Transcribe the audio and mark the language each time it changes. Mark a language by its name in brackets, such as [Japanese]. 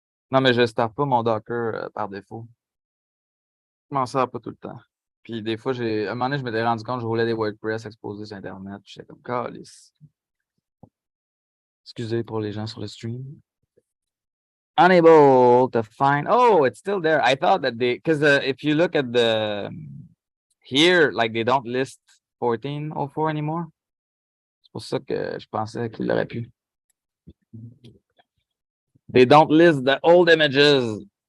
[French] Non, mais je starte pas mon Docker par défaut. Je m'en sers pas tout le temps. Puis des fois, à un moment donné, je m'étais rendu compte que je roulais des WordPress exposés sur Internet. J'étais comme, calice. Excusez pour les gens sur le stream. [English] Unable to find. Oh, it's still there. I thought that because if you look at the here, like they don't list 1404 anymore. [French] C'est pour ça que je pensais qu'il aurait pu. [English] They don't list the old images.